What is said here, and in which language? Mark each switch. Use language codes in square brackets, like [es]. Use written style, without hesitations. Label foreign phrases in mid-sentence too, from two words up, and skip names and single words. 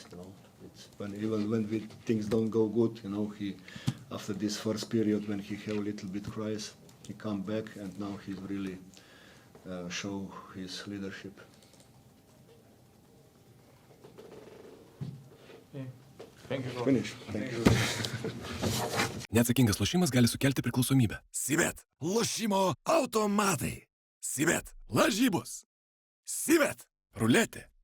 [en] You know, it's even when things don't go good, you know, he after this first period when he have a little bit cries, he come back, and now he's really show his leadership. Okay. Thank you. Finish. Thank you. [lt] Neatsakingas lošimas gali sukelti priklausomybę. Sivet. Lošimo automatai. Sivet. Lažybos. Sivet. Ruletė.